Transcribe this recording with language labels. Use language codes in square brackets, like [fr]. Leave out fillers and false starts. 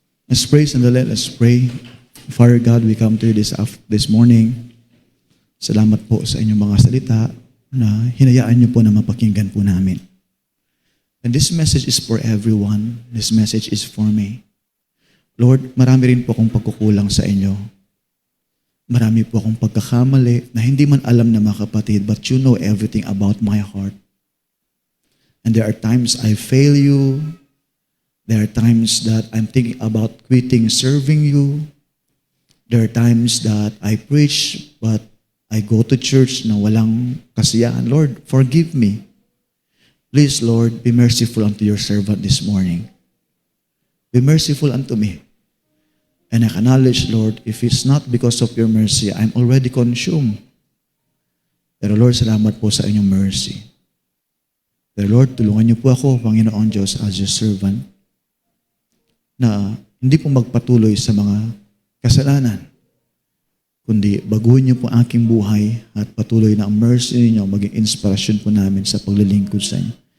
[en] Let's praise and let's pray. Father God, we come to you this morning. [tl] Salamat po sa inyong mga salita na hinayaan niyo po na mapakinggan po namin. [en] And this message is for everyone. This message is for me. [tl] Lord, marami rin po akong pagkukulang sa inyo. Marami po akong pagkakamali na hindi man alam na mga kapatid, [en] but you know everything about my heart. And there are times I fail you. There are times that I'm thinking about quitting serving you. There are times that I preach, but I go to church [tl] na walang kasiyahan. [en] Lord, forgive me. Please, Lord, be merciful unto your servant this morning. Be merciful unto me. And I acknowledge, Lord, if it's not because of your mercy, I'm already consumed. [tl] Pero Lord, salamat po sa inyong mercy. Pero Lord, tulungan niyo po ako, Panginoon Diyos, [en] as your servant, [tl] na hindi po magpatuloy sa mga kasalanan, kundi baguhin niyo po aking buhay at patuloy na ang mercy niyo maging inspirasyon po namin sa paglilingkod sa inyo.